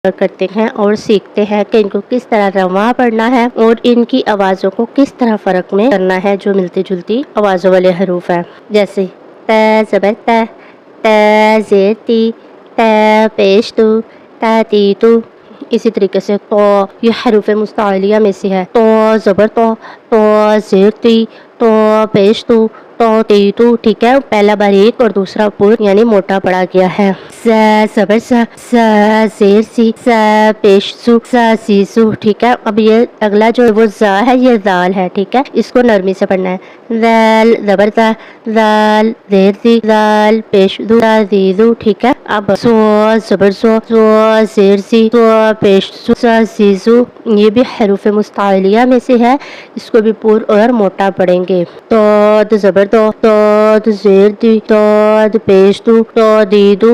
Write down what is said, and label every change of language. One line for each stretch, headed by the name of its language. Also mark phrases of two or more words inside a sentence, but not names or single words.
Urdu: کرتے ہیں اور سیکھتے ہیں کہ ان کو کس طرح رواں پڑھنا ہے اور ان کی آوازوں کو کس طرح فرق میں کرنا ہے جو ملتی جلتی آوازوں والے حروف ہیں، جیسے ت زبر ت، ت زیر تی، ت پیش تو، ت تی تو۔ اسی طریقے سے تو، یہ حروف مستعلیہ میں سے ہے، تو زبر تو زیر تی، تو پیش تو تی تو، ٹھیک ہے۔ پہلا باریک اور دوسرا پر یعنی موٹا پڑا گیا ہے۔ ز زبر ز، ز زیر سی، ز پیش سو، ز سی سو، ٹھیک ہے۔ اب یہ اگلا جو ہے وہ ز ہے، یہ زال ہے، ٹھیک ہے، اس کو نرمی سے پڑھنا ہے۔ زال زبر ز، زال زیر سی، زال پیش دو، ز زی زو، ٹھیک ہے۔ اب سو زبر سو، سو زیر سی، سو پیش سو، ز سی زو، یہ بھی حروف مستعلیہ میں سے ہے، اس کو بھی پر اور موٹا پڑھیں گے۔ تو زبر تو زیر دی، تو پیش دو، تو دی دو۔